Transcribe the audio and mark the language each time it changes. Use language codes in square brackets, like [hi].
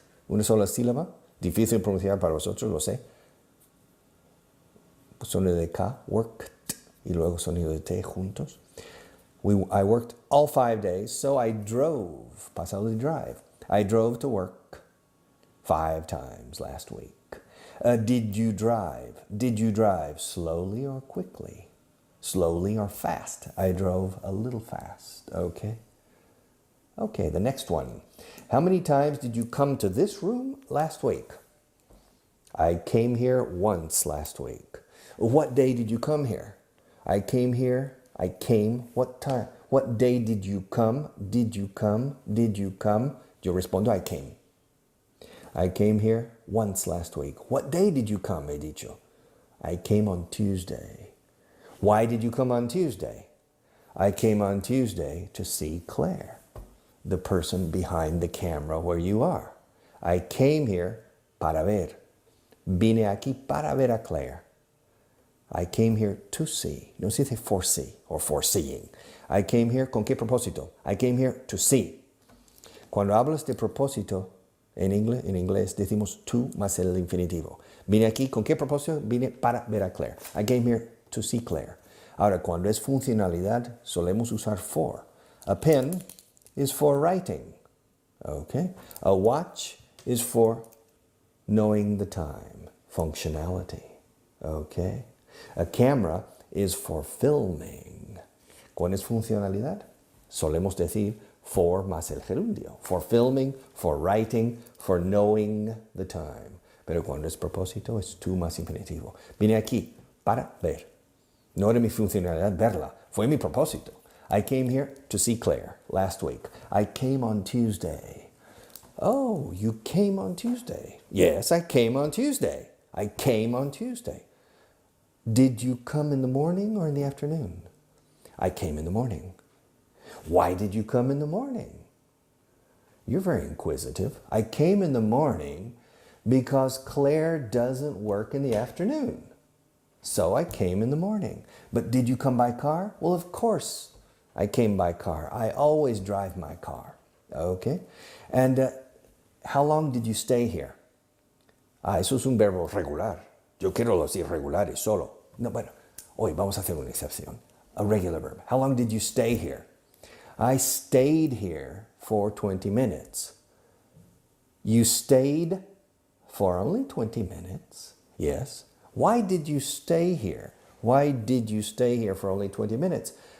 [es] Una sola sílaba, difícil de pronunciar para vosotros, lo sé. Sonido de K, worked, y luego sonido de T juntos. [en] I worked all 5 days, so I drove, [es] pasado de drive. [en] I drove to work 5 times last week. Did you drive? Did you drive slowly or quickly? Slowly or fast? I drove a little fast, okay? Okay, the next one. How many times did you come to this room last week? I came here once last week. What day did you come here? I came, what time? What day did you come? Did you come? [es] Yo respondo, [en] I came. I came here once last week. What day did you come, [es] he dicho? [en] I came on Tuesday. Why did you come on Tuesday? I came on Tuesday to see Claire, the person behind the camera where you are. I came here [es] para ver. Vine aquí para ver a Claire. [en] I came here to see. [es] No se dice [en] foresee or foreseeing. I came here [es] con qué propósito? [en] I came here to see. [es] Cuando hablas de propósito, en inglés decimos to más el infinitivo. Vine aquí con qué propósito? Vine para ver a Claire. [en] I came here to see Claire. [es] Ahora, cuando es funcionalidad, solemos usar for. [en] A pen is for writing. Okay? A watch is for knowing the time. Functionality. Okay? A camera is for filming. [es] ¿Cuál es funcionalidad? Solemos decir for más el gerundio. [en] For filming, for writing, for knowing the time. [es] Pero cuando es propósito es to más infinitivo. Vine aquí para ver. No era mi funcionalidad verla. Fue mi propósito. [en] I came here to see Claire last week. I came on Tuesday. Oh, you came on Tuesday. Yes, I came on Tuesday. I came on Tuesday. Did you come in the morning or in the afternoon? I came in the morning. Why did you come in the morning? You're very inquisitive. I came in the morning because Claire doesn't work in the afternoon. So I came in the morning. But did you come by car? Well, of course I came by car. I always drive my car. Okay? And how long did you stay here? [es] Eso es un verbo regular. Yo quiero los irregulares solo. No, bueno, hoy vamos a hacer una excepción. [en] A regular verb. How long did you stay here? I stayed here for 20 minutes. You stayed for only 20 minutes? Yes. Why did you stay here? Why did you stay here for only 20 minutes?